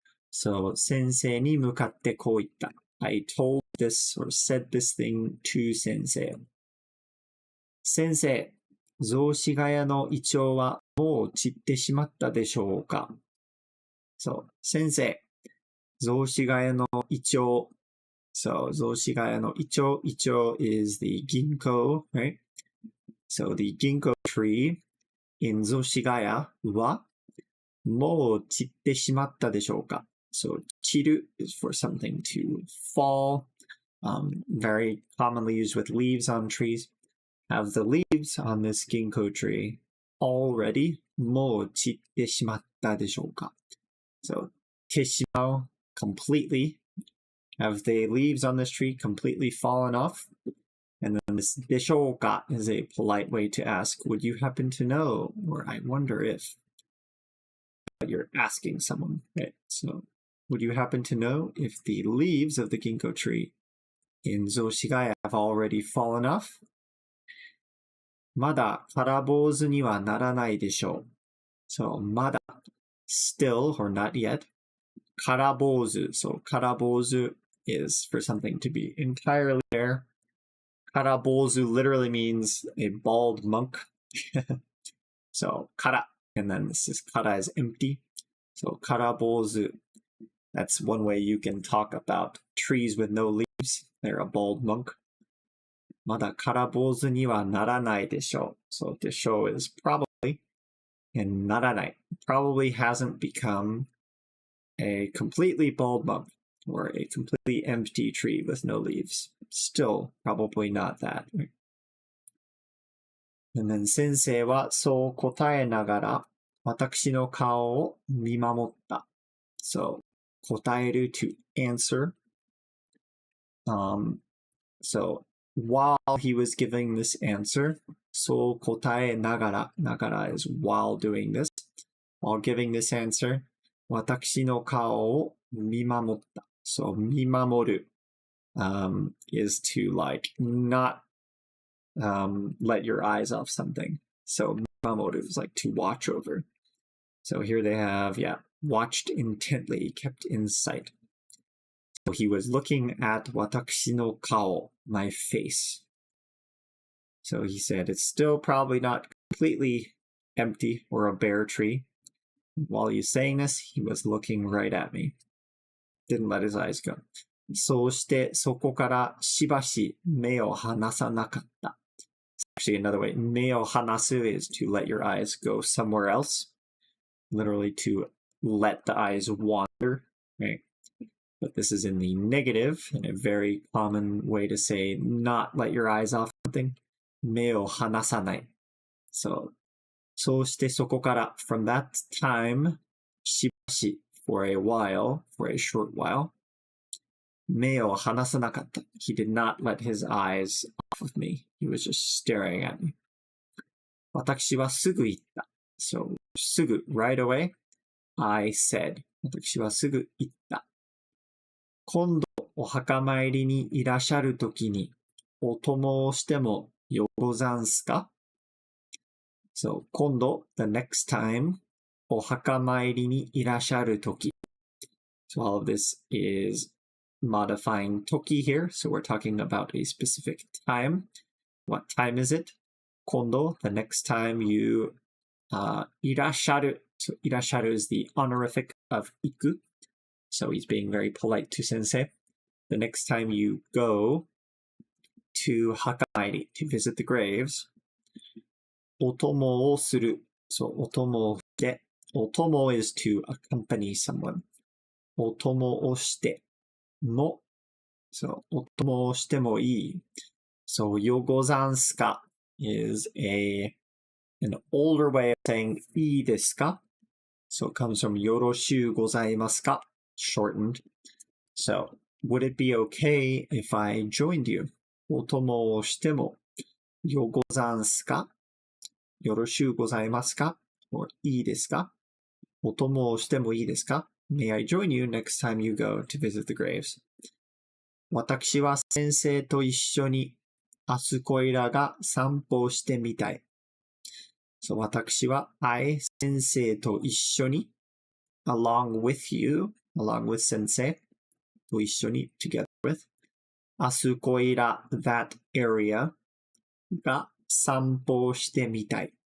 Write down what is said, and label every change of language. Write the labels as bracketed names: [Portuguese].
[Japanese] So, 先生に向かってこう言った. [English] I told this or said this thing to 先生. [Japanese] 先生、雑司ヶ谷のイチョウはもう散ってしまったでしょうか? So, 先生、雑司ヶ谷のイチョウ. So, 雑司ヶ谷のイチョウ. [English] イチョウ is the ginkgo, right? [Japanese] So, [English] the ginkgo tree in [Japanese] 雑司ヶ谷はもう散ってしまったでしょうか? [English] So, 散る is for something to fall, very commonly used with leaves on trees. have the leaves on this ginkgo tree already [Japanese] もう散ってしまったでしょうか? [English] So, てしまう completely. Have the leaves on this tree completely fallen off? And then this でしょうか is a polite way to ask, would you happen to know? Or I wonder if. But you're asking someone, right? So, would you happen to know if the leaves of the ginkgo tree in Zoshigaya have already fallen off? [Japanese] まだ空坊主にはならないでしょう. [English] So, まだ, still or not yet. 空坊主, so 空坊主 is for something to be entirely bare. 空坊主 literally means a bald monk. So, 空, and then this is 空 is empty. So, 空坊主, that's one way you can talk about trees with no leaves. They're a bald monk. [Japanese] まだ空坊主にはならないでしょう. [English] So, でしょう is probably, and ならない probably hasn't become a completely bald monk or a completely empty tree with no leaves. Still, probably not that. And then [Japanese] 先生はそう答えながら私の顔を見守った. [English] So, 答える to answer. So, while he was giving this answer, [Japanese] そう答えながら, [English] nagara is while doing this. While giving this answer, [Japanese] 私の顔を見守った. [English] So, 見守る is to like not let your eyes off something. So, 見守る is like to watch over. So here they have, watched intently, kept in sight. So he was looking at 私の顔, my face. So he said, it's still probably not completely empty or a bare tree. While he's saying this, he was looking right at me. Didn't let his eyes go. [Japanese] そうしてそこからしばし目を離さなかった. [English] Actually, another way, 目を離す is to let your eyes go somewhere else. Literally to let the eyes wander, right? But this is in the negative, and a very common way to say not let your eyes off something. [Japanese] 目を離さない. [English] So, そうしてそこから from that time, しばし for a while, for a short while, [Japanese] 目を離さなかった. [English] He did not let his eyes off of me. He was just staring at me. [Japanese] 私はすぐ言った. [English] So, すぐ, right away, I said. [Japanese] 私はすぐ言った. 今度お墓参りにいらっしゃるときにお供をしてもよござんすか? [English] So, 今度, the next time, [Japanese] お墓参りにいらっしゃるとき. [English] So all of this is modifying toki here. So we're talking about a specific time. What time is it? 今度, the next time you いらっしゃる. So いらっしゃる is the honorific of 行く. So he's being very polite to Sensei. The next time you go to Hakamairi, to visit the graves, お供をする. [Japanese] So お供をして. [English] お供 is to accompany someone. [Japanese] お供をしても. So お供をしてもいい. [English] So よござんすか is an older way of saying いいですか? So it comes from よろしゅうございますか? Shortened. So, would it be okay if I joined you? [Japanese] お供をしてもよござんすか? よろしゅうございますか?Or いいですか?お供をしてもいいですか? [English] May I join you next time you go to visit the graves? [Japanese] 私は先生と一緒にあそこいらが散歩してみたい. [English] So 私は I 先生と一緒に along with you, along with Sensei, と一緒に together with, あそこいら that area [Japanese] が散歩してみたい.